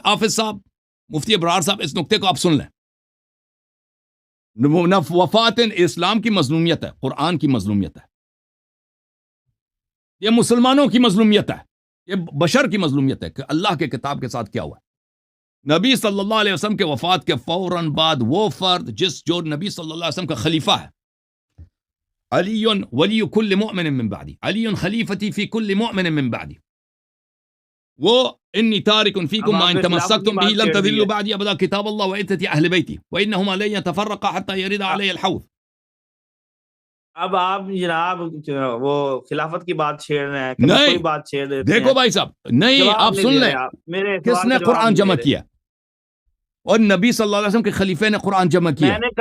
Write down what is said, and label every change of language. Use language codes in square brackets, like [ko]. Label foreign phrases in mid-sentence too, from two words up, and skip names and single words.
[ur] حافظ صاحب، مفتی ابرار صاحب، اس نقطے کو آپ سن لیں. وفات اسلام کی مظلومیت ہے، قرآن کی مظلومیت ہے، یہ مسلمانوں کی مظلومیت ہے، یہ بشر کی مظلومیت ہے کہ اللہ کے کتاب کے ساتھ کیا ہوا ہے. نبی صلی اللہ علیہ وسلم کے وفات کے فوراً بعد وہ فرد جو نبی صلی اللہ علیہ وسلم کا خلیفہ ہے، [ar] علی ولی کل مؤمن من بعدی، علی خلیفتی فی کل مؤمن من بعدی، وہ انی تارک فیکم ما ان تمسکتم به لن تضلوا بعدی ابدا کتاب اللہ وعزت اہل بیتی وانہما لن یتفرقا حتی یرد علی الحوض. [ur] اب آپ جناب وہ خلافت کی بات چھیڑ رہے ہیں، کوئی بات چھیڑ رہے ہیں. دیکھو بھائی صاحب، نہیں آپ سن لیں، کس نے قرآن جمع کیا؟ اور نبی صلی اللہ علیہ وسلم کے خلیفے نے قرآن جمع کیا.